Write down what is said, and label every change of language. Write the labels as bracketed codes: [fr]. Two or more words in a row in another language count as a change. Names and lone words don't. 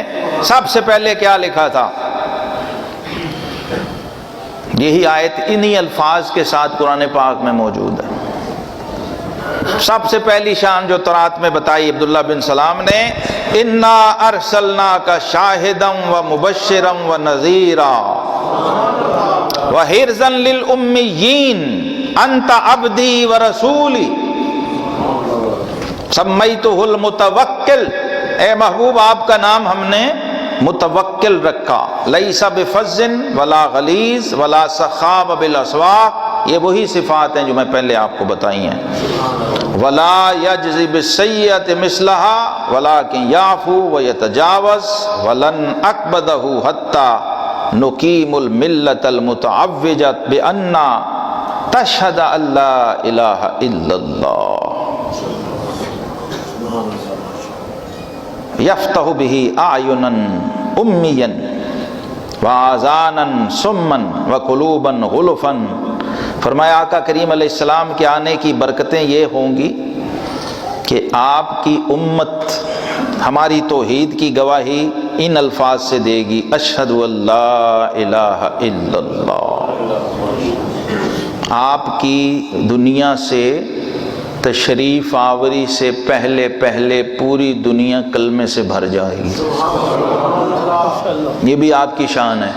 [ur] سب سے پہلے کیا لکھا تھا؟ یہی آیت انہی الفاظ کے ساتھ قرآن پاک میں موجود ہے۔ سب سے پہلی شان جو تورات میں بتائی عبداللہ بن سلام نے، [ar] انا ارسلناک شاہدا و مبشرا و نذیرا وحرزا للامیین انت عبدی و رسولی سمیتہ المتوکل۔ [ur] اے محبوب آپ کا نام ہم نے متوکل رکھا، [ar] لیس بفظ ولا غلیظ ولا سخاب بالاسواق، [ur] یہ وہی صفات ہیں جو میں پہلے آپ کو بتائی ہیں۔ [ar] ولا یجزی بالسیئۃ مثلہا ولکن یعفو ویتجاوز ولن اقبضہ حتی نقیم الملۃ المتعوجۃ بان تشہد ان لا الہ الا اللہ یفتح بہ اعینا امیا وآذانا صما وقلوبا غلفا۔ [ur] فرمایا آقا کریم علیہ السلام کے آنے کی برکتیں یہ ہوں گی کہ آپ کی امت ہماری توحید کی گواہی ان الفاظ سے دے گی، [ar] اشہد اللہ الہ الا اللہ۔ [ur] آپ کی دنیا سے تشریف آوری سے پہلے پہلے پوری دنیا کلمے سے بھر جائے گی، یہ بھی آپ کی شان ہے۔